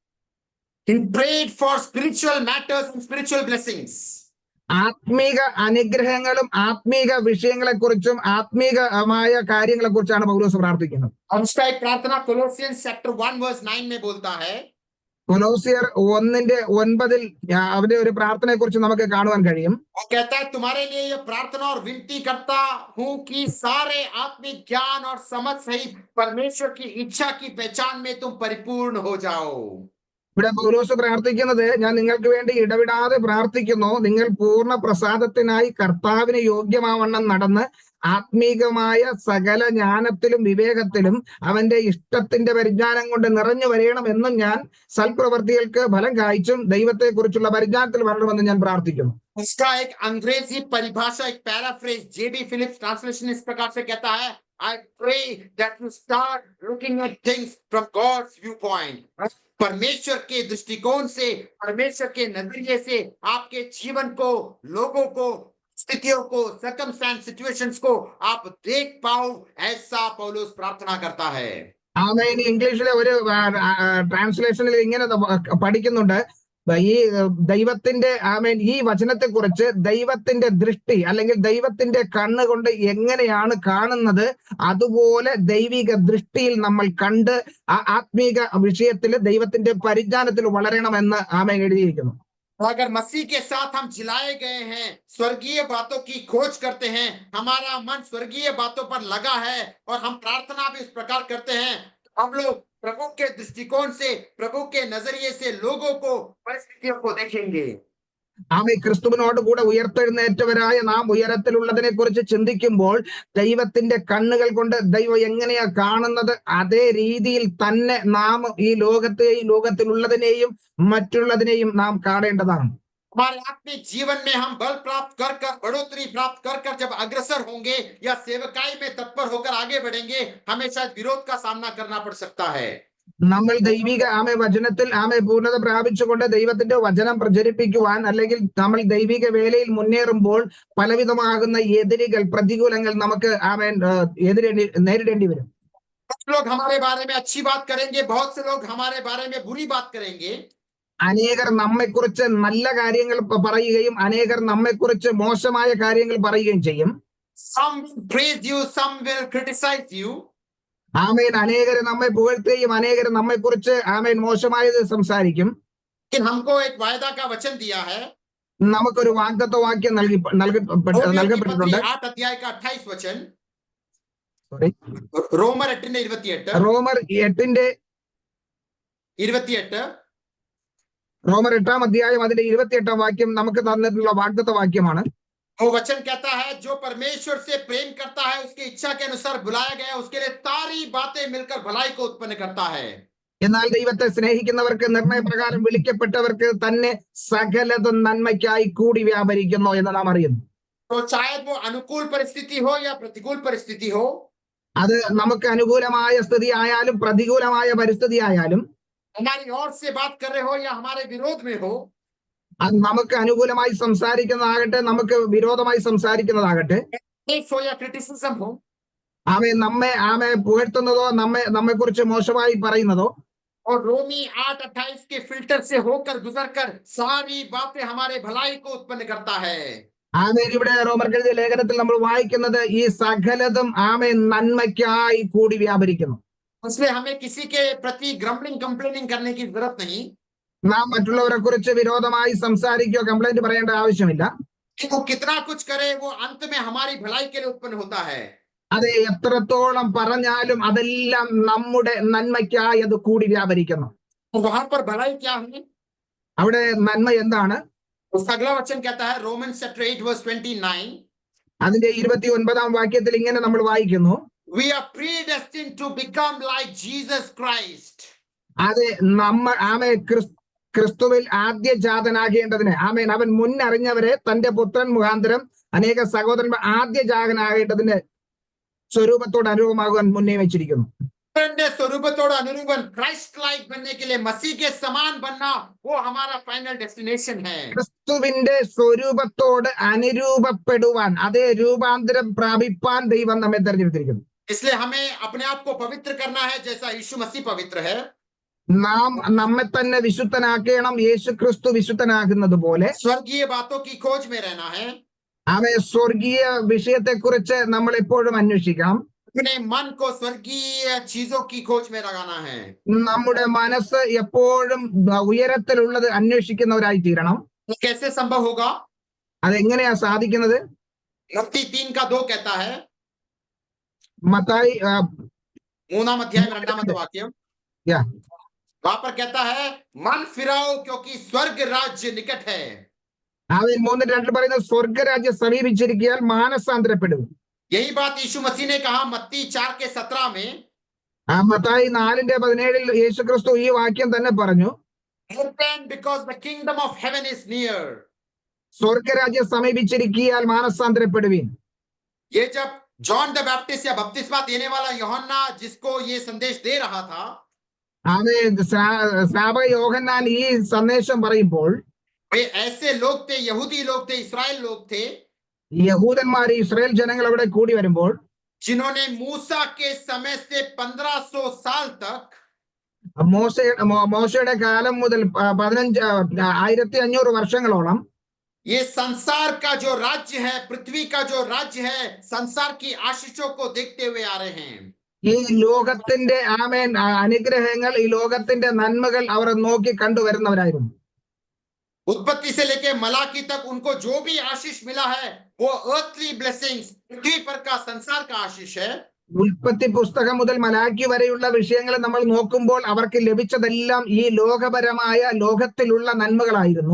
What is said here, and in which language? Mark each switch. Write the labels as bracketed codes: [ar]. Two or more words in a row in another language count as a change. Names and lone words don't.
[en] He prayed for spiritual matters and spiritual blessings. [ml] ആത്മീക അനുഗ്രഹങ്ങളും ആത്മീക വിഷയങ്ങളെക്കുറിച്ചും ആത്മീകമായ കാര്യങ്ങളെക്കുറിച്ചാണ് പൗലോസ് പ്രാർത്ഥിക്കുന്നത്. [hi] और उसका एक प्रार्थना [en] Colossians chapter 1 verse 9 [hi] में बोलता है. [ml] കൊലോസ്യർ 1:9 അവന്റെ ഒരു പ്രാർത്ഥനയെ കുറിച്ച് നമുക്ക് കാണുവാൻ കഴിയും. [hi] वो कहता है, तुम्हारे लिए ये प्रार्थना और विनती करता हूं कि सारे आत्मिक ज्ञान और समझ सहित परमेश्वर की इच्छा की पहचान में तुम परिपूर्ण हो जाओ. [ml] ഇവിടെ പൗലോസ് പ്രാർത്ഥിക്കുന്നത്, ഞാൻ നിങ്ങൾക്ക് വേണ്ടി ഇടവിടാതെ പ്രാർത്ഥിക്കുന്നു, നിങ്ങൾ പൂർണ്ണ പ്രസാദത്തിനായി കർത്താവിന് യോഗ്യമാവണ്ണം നടന്ന് ആത്മീകമായ സകല ജ്ഞാനത്തിലും വിവേകത്തിലും അവന്റെ ഇഷ്ടത്തിന്റെ പരിജ്ഞാനം കൊണ്ട് നിറഞ്ഞു വരണമെന്നും ഞാൻ സൽപ്രവർത്തികൾക്ക് ഫലം കായ്ച്ചും ദൈവത്തെ കുറിച്ചുള്ള പരിജ്ഞാനത്തിൽ വരണമെന്ന് ഞാൻ പ്രാർത്ഥിക്കുന്നു. [hi] इसका एक अंग्रेजी परिभाषा, एक पैराफ्रेज जेबी फिलिप्स ट्रांसलेशन इस प्रकार से कहता है, [en] I pray that you start looking at things from God's viewpoint. [hi] परमेश्वर के दृष्टिकोण से, परमेश्वर के नजरिए से आपके जीवन को, लोगों को, स्थितियों को, [en] circumstances situations [hi] को आप देख पाओ, ऐसा पौलुस प्रार्थना करता है. [ml] ആമേൻ. ഇംഗ്ലീഷിലെ ഒരു ട്രാൻസ്ലേഷനിൽ ഇങ്ങനെ പഠിക്കുന്നുണ്ട്, ഈ ദൈവത്തിന്റെ ആമേൻ ഈ വചനത്തെ കുറിച്ച് ദൈവത്തിന്റെ ദൃഷ്ടി അല്ലെങ്കിൽ ദൈവത്തിന്റെ കണ്ണുകൊണ്ട് എങ്ങനെയാണ് കാണുന്നത്, അതുപോലെ ദൈവിക ദൃഷ്ടിയിൽ നമ്മൾ കണ്ട് ആ ആത്മീക വിഷയത്തിൽ ദൈവത്തിന്റെ പരിജ്ഞാനത്തിൽ വളരണമെന്ന് ആമേൻ എഴുതിയിരിക്കുന്നു. [hi] अगर मसीह के साथ हम जिलाए गए हैं, स्वर्गीय बातों की खोज करते हैं, हमारा मन स्वर्गीय बातों पर लगा है और हम प्रार्थना भी इस प्रकार करते हैं, हम लोग प्रभु के दृष्टिकोण से, प्रभु के नजरिए से लोगों को, परिस्थितियों को देखेंगे. [ml] ആമേൻ. ക്രിസ്തുവിനോട് കൂടെ ഉയർത്തെഴുന്നേറ്റവരായ നാം ഉയരത്തിലുള്ളതിനെ കുറിച്ച് ചിന്തിക്കുമ്പോൾ ദൈവത്തിന്റെ കണ്ണുകൾ കൊണ്ട് ദൈവം എങ്ങനെയാ കാണുന്നത്, അതേ രീതിയിൽ തന്നെ നാം ഈ ലോകത്തെയും ലോകത്തിലുള്ളതിനെയും മറ്റുള്ളതിനെയും നാം കാണേണ്ടതാണ്. [hi] हमारे आत्मिक जीवन में हम बल प्राप्त कर कर, बढ़ोतरी प्राप्त कर कर जब अग्रसर होंगे या सेवकाई में तत्पर होकर आगे बढ़ेंगे, हमें शायद विरोध का सामना करना पड़ सकता है. [ml] നമ്മൾ ദൈവിക വചനത്തിൽ പൂർണ്ണത പ്രാപിച്ചുകൊണ്ട് ദൈവത്തിന്റെ വചനം പ്രചരിപ്പിക്കുവാൻ അല്ലെങ്കിൽ നമ്മൾ ദൈവിക വേലയിൽ മുന്നേറുമ്പോൾ പലവിധമാകുന്ന എതിരുകൾ, പ്രതികൂലങ്ങൾ നമുക്ക് നേരിടേണ്ടി വരും. [hi] कुछ लोग हमारे बारे में अच्छी बात करेंगे, बहुत से लोग हमारे बारे में बुरी बात करेंगे. [ml] അനേകർ നമ്മെക്കുറിച്ച് നല്ല കാര്യങ്ങൾ പറയുകയും അനേകർ നമ്മെക്കുറിച്ച് മോശമായ കാര്യങ്ങൾ പറയുകയും ചെയ്യും. [en] Some will praise you, some will criticize you. [ml] ആമേൻ. അനേകർ നമ്മെ പുകഴ്ത്തുകയും അനേകർ നമ്മെക്കുറിച്ച് ആമേൻ മോശമായത് സംസാരിക്കും. [hi] लेकिन हमको एक वायदा का वचन दिया है. [ml] നമുക്കൊരു വാഗ്ദത്ത വാക്യം നൽകപ്പെട്ടിട്ടുണ്ട്. [hi] 8 अध्याय का 28 वचन. [ml] സോറി, റോമർ 8:28. റോമർ 8:28 റോമർ 8-ാം അധ്യായം അതിന്റെ 28-ാം വാക്യം നമുക്ക് തന്നിട്ടുള്ള വാഗ്ദത്ത വാക്യമാണ്. [hi] वो वचन कहता है, जो परमेश्वर से प्रेम करता है, उसकी इच्छा के अनुसार बुलाया गया, उसके लिए सारी बातें मिलकर भलाई को उत्पन्न करता है. [ml] എന്നാൽ ദൈവത്തെ സ്നേഹിക്കുന്നവർക്ക്, നിർണയപ്രകാരം വിളിക്കപ്പെട്ടവർക്ക് തന്നെ സകലതും നന്മയ്ക്കായി കൂടി വ്യാപരിക്കുന്നു എന്ന് നാം അറിയുന്നു. [hi] तो चाहे वो अनुकूल परिस्थिति हो या प्रतिकूल परिस्थिति हो, [ml] അത് നമുക്ക് അനുകൂലമായ സ്ഥിതി ആയാലും പ്രതികൂലമായ പരിസ്ഥിതി ആയാലും, [hi] हमारी ओर से बात कर रहे हो या हमारे विरोध में हो, [ml] അത് നമുക്ക് അനുകൂലമായി സംസാരിക്കുന്നതാകട്ടെ നമുക്ക് വിരോധമായി സംസാരിക്കുന്നതാകട്ടെ, [hi] हो या क्रिटिसिज्म हो, [ml] നമ്മെ പുകഴ്ത്തുന്നതോ നമ്മെ കുറിച്ച് മോശമായി പറയുന്നതോ [hi] और रोमी 8:28 के फिल्टर से होकर गुजरकर सारी बातें हमारे भलाई को उत्पन्न करता है। [ml] ഇവിടെ റോമർക്കെഴുതിയ ലേഖനത്തിൽ നമ്മൾ വായിക്കുന്നത് ഈ സകലതും നന്മയ്ക്കായി കൂടി വ്യാപരിക്കുന്നു. [hi] इसलिए हमें किसी के प्रति [en] grumbling complaining [hi] करने की जरूरत नहीं। [ml] നാം മറ്റുള്ളവരെ കുറിച്ച് വിരോധമായി സംസാരിക്കുകയോ കംപ്ലൈന്റ് പറയേണ്ട ആവശ്യമില്ല. [hi] वो कितना कुछ करे, वो अंत में हमारी भलाई के लिए उत्पन्न होता है। [ml] അത് എത്രത്തോളം പറഞ്ഞാലും അതെല്ലാം നമ്മുടെ നന്മയ്ക്കായി അത് കൂടി വ്യാപരിക്കുന്നു. [hi] वहां पर भलाई क्या है? [ml] അവിടെ നന്മ എന്താണ്? [hi] उसका अगला वचन कहता है [en] Romans chapter 8 verse 29, [ml] അതിന്റെ 29-ാം വാക്യത്തിൽ ഇങ്ങനെ നമ്മൾ വായിക്കുന്നു, [en] we are predestined to become like Jesus Christ. [ml] അത് ക്രിസ്തുവിൽ ആദ്യജാതനാകേണ്ടതിന് അവൻ മുന്നറിഞ്ഞവരെ തന്റെ പുത്രൻ മുഖാന്തരം അനേക സഹോദരന്മാർ ആദ്യജാതനാകേണ്ടതിന് സ്വരൂപത്തോട് അനുരൂപമാകുവാൻ മുന്നേ വെച്ചിരിക്കുന്നു. [hi] स्वरूपത്തോട് अनुरूपन [en] Christ like [hi] बनने के लिए, मसीह के समान बनना, वो हमारा [en] final destination [hi] है। [ml] ക്രിസ്തുവിന്റെ സ്വരൂപത്തോട് അനുരൂപപ്പെടുവാൻ, അതേ രൂപാന്തരം പ്രാപിപ്പാൻ ദൈവം നമ്മെ തെരഞ്ഞെടുത്തിരിക്കുന്നു. [hi] इसलिए हमें अपने आप को पवित्र करना है जैसा यीशु मसीह पवित्र है। [ml] നാം നമ്മെ തന്നെ വിശുദ്ധനാക്കണം, യേശു ക്രിസ്തു വിശുദ്ധനാകുന്നത് പോലെ. [hi] स्वर्गीय बातों की खोज में रहना है। [ml] സ്വർഗീയ വിഷയത്തെ കുറിച്ച് നമ്മൾ എപ്പോഴും അന്വേഷിക്കണം. [hi] अपने मन को स्वर्गीय चीजों की खोज में लगाना है। [ml] നമ്മുടെ മനസ്സ് എപ്പോഴും ഉയരത്തിലുള്ളത് അന്വേഷിക്കുന്നവരായി തീരണം. [hi] कैसे संभव होगा? [ml] അതെങ്ങനെയാ സാധിക്കുന്നത്? [hi] मत्ती 3:2 कहता है, [ml] മത്തായി 3-ാം അധ്യായം 2-ാമത്തെ വാക്യം, [hi] वहां पर कहता है मन फिराओ क्योंकि स्वर्ग राज्य निकट है। [ml] 3:2 പറയുന്നത് സ്വർഗരാജ്യം സമീപിച്ചിരിക്കാൻ മാനസാന്തരപ്പെടും. [hi] यही बात यीशु मसीह ने कहा मत्ती 4:17 में। [ml] മത്തായി 4:17 യേശു ക്രിസ്തു ഈ വാക്യം തന്നെ പറഞ്ഞു, [en] repent because the kingdom of heaven is near. [ml] സ്വർഗരാജ്യം സമീപിച്ചിരിക്കാൻ മാനസാന്തരപ്പെടുവീൻ. [hi] ये जब जॉन द बैप्टिस्ट या बपतिस्मा देने वाला यूहन्ना जिसको ये संदेश दे रहा था, [ml] സ്നാപക യോഹന്നാൻ ഈ സന്ദേശം പറയുമ്പോൾ, [hi] वे ऐसे लोग थे, यहूदी लोग थे, इस्राएल लोग थे, [ml] യഹൂദന്മാർ ഇസ്രായേൽ ജനങ്ങൾ അവിടെ കൂടി വരുമ്പോൾ, [hi] जिन्होंने मूसा के समय से 1500 साल तक, [ml] മോശയുടെ കാലം മുതൽ 1500 വർഷങ്ങളോളം [hi] ये संसार का जो राज्य है, पृथ्वी का जो राज्य है, संसार की आशीषों को देखते हुए आ रहे हैं। [ml] ഈ ലോകത്തിന്റെ അനുഗ്രഹങ്ങൾ, ഈ ലോകത്തിന്റെ നന്മകൾ അവർ നോക്കി കണ്ടുവരുന്നവരായിരുന്നു. [hi] उत्पत्ति से लेके मलाकी तक उनको जो भी आशीष मिला है वो [en] earthly blessings, [hi] पृथ्वी पर का संसार का आशीष है। [ml] ഉൽപ്പത്തി പുസ്തകം മുതൽ മലാക്കി വരെയുള്ള വിഷയങ്ങൾ നമ്മൾ നോക്കുമ്പോൾ അവർക്ക് ലഭിച്ചതെല്ലാം ഈ ലോകപരമായ ലോകത്തിലുള്ള നന്മകളായിരുന്നു.